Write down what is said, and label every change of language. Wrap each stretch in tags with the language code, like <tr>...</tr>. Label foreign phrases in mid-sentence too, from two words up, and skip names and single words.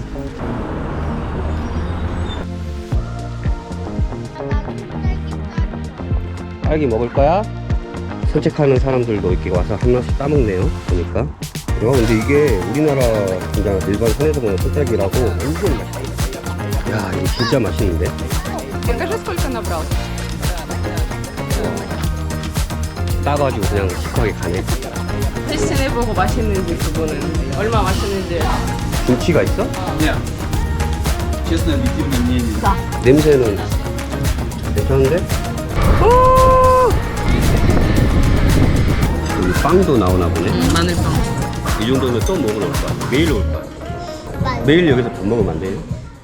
<ko>딸기 먹을 거야? 산책하는 사람들도 이렇게 와서 한 번씩 따먹네요. 보니까. 근데 이게 우리나라 그냥 일반 산에서 보는 산딸기라고 완전 맛있다. 야, 이거 진짜 맛있는데?</ko> <ru>Покажи, сколько набрал.</ru> <ko>따가지고 그냥 시크하게 가네. 테스트해보고 맛있는지 그거는 얼마 맛있는지. 김치가 있어?</ko> <ru>Нет. Честно, объективное мнение.</ru> <ko>냄새는 괜찮은데? 여기 빵도 나오나 보네. 마늘빵. 이 정도면 또 먹으러 올 거야. 매일 올 거야. 매일 여기서 밥 먹으면 안 돼요?</ko>